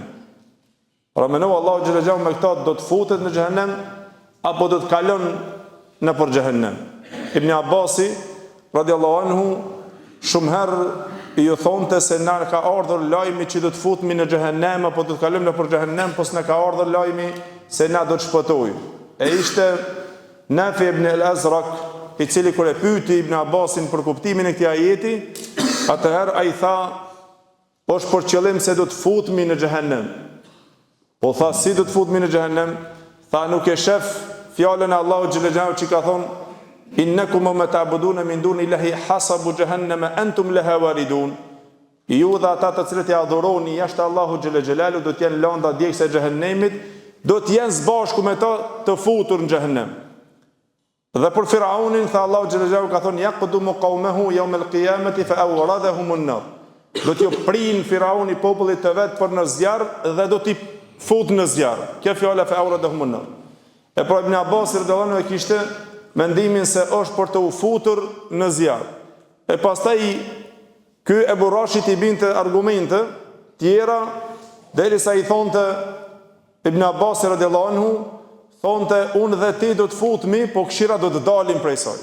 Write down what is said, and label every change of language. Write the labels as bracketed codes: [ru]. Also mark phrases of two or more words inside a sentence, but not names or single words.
[sq] Pra mendoj Allahu [ar] جل جلاله [sq] me këta do të futet në xhehenem apo do të kalon nëpër xhehenem. Ibn Abbasi [ar] رضي الله عنه [sq] shumë herë ju thonte se na ka ardhur lajmi që do të futemi në xhehenem apo do të kalojmë nëpër xhehenem, pos na ka ardhur lajmi se na do të shpëtojmë. E ishte Nafi ibn al-Azraq, i cili kur e pyeti Ibn Abbasin për kuptimin e këtij ajeti, atëherë ai tha, është për qëllim se do të futemi në xhehenem. Po tha, si do të futemi në xhehenem? Tha, nuk e shef fjalën e Allahut [ar] جل جلاله [sq] që ka thonë, [ar] إنكم وما تعبدون من دون الله حصب جهنم أنتم لها واردون. [sq] Ju dhe ata të cilët ja adhuroni jashtë Allahut [ar] جل جلاله [sq] do të jenë lënda djegëse e xhehenemit, do të jenë së bashku me ta të futur në xhehenem. Dhe për Firaunin tha Allahu [ar] جل جلاله [sq] ka thonë [ar] يقدم قومه يوم القيامة فأوردهم النار. [sq] Do t'ju prin Firauni popullit të vet për në zjarr dhe do t'i fut në zjarr. Kjo fjala [ar] فأوردهم النار. [sq] E pra Ibn Abbas [ar] رضي الله عنه [sq] kishte mendimin se është për të u futur në zjarr. E pastaj ky Ebu Rashid i binte argumente tjera derisa i thonte Ibn Abbas [ar] رضي الله عنه, [sq] thonte unë dhe ti do të futemi, po këshira do të dalim prej saj.